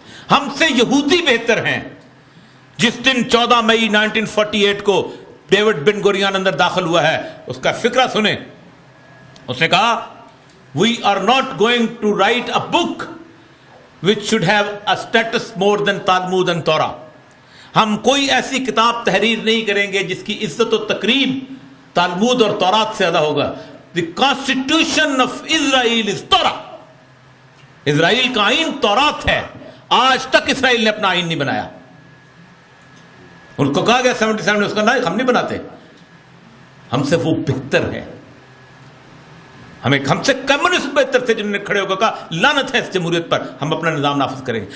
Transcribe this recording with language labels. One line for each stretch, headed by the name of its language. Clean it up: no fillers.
Urdu: ہم سے یہودی بہتر ہیں. جس دن 14 مئی 1948 کو ڈیوڈ بن گوریان اندر داخل ہوا ہے, اس کا فکرہ سنیں. اس نے کہا
English: we are not going to write a book which should have a status more than Talmud and Torah.
Urdu: ہم کوئی ایسی کتاب تحریر نہیں کریں گے جس کی عزت و تکریم تالمود اور تورات سے زیادہ ہوگا.
English: The constitution of Israel is Torah.
Urdu: اسرائیل کا آئین تورات ہے. آج تک اسرائیل نے اپنا آئین نہیں بنایا. ان کو کہا گیا 77 میں, اس کا نہیں, ہم نہیں بناتے, ہم سے وہ بہتر ہے. ہم سے کمیونسٹ بہتر تھے جنہوں نے کھڑے ہو کر کہا لعنت ہے اس جمہوریت پر، ہم اپنا نظام نافذ کریں گے.